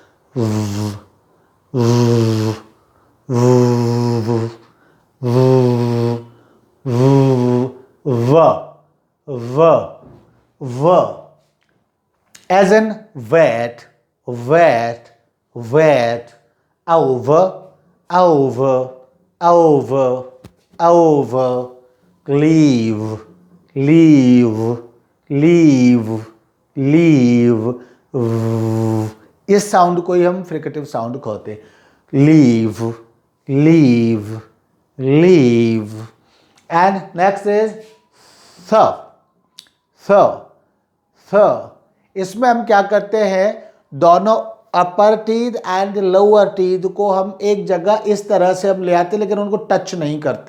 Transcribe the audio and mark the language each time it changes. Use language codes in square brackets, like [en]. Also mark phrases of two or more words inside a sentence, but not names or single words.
[en] व as in wet, wet, wet, over, over, over, over, leave, leave, leave, leave, [hi] इस साउंड को ही हम [en] fricative sound [hi] कहते हैं। [en] leave, leave, leave. and next is s, s, s. [hi] इसमें हम क्या करते हैं, दोनों [en] upper teeth and lower teeth [hi] को हम एक जगह इस तरह से हम ले आते हैं, लेकिन उनको टच नहीं करते।